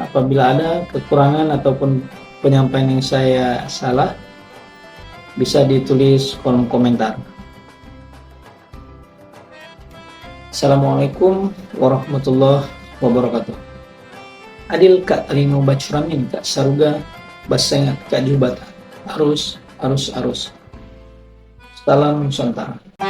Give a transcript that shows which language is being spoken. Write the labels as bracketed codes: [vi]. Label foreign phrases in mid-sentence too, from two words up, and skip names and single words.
[id] Apabila ada kekurangan ataupun penyampaian yang saya salah, bisa ditulis kolom komentar. [ar] السلام عليكم ورحمة الله وبركاته. [knx] Adil Kak Talino Bacuramin Kak Saruga Basengat Kak Jubata. [id] Arus. Salam Nusantara.